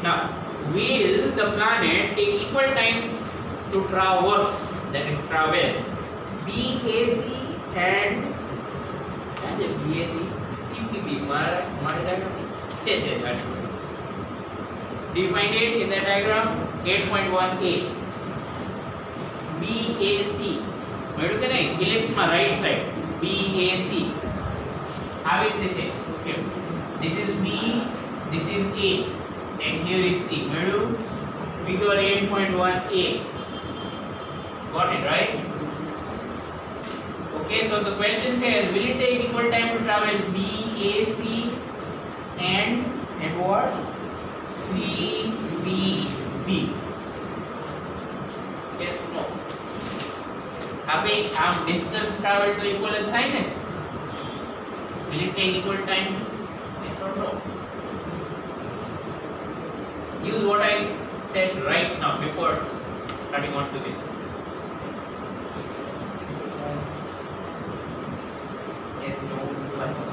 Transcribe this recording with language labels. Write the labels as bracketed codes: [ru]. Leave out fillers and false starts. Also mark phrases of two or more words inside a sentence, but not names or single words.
[en] Now, will the planet take equal time to traverse, that is travel, BAC and BAC, CPB, define it in the diagram 8.1a. BAC, [gu] મેળવ્યું કે નહીં? ઇલિપ્સ માં [en] right side [gu] BAC આવી રીતે છે. [en] Okay, this is B, this is A, and here is C. મેળવ્યું? figure 8.1a. Got it, right? Okay, so the question says, will it take equal time to travel BAC and what? CBB. Yes, no. [gu] હવે આમ [en] distance travel [gu] તો equal જ થાય ને? [en] Will it take equal time? Yes or no? Use what I said right now before starting on to this. Yes, no, what?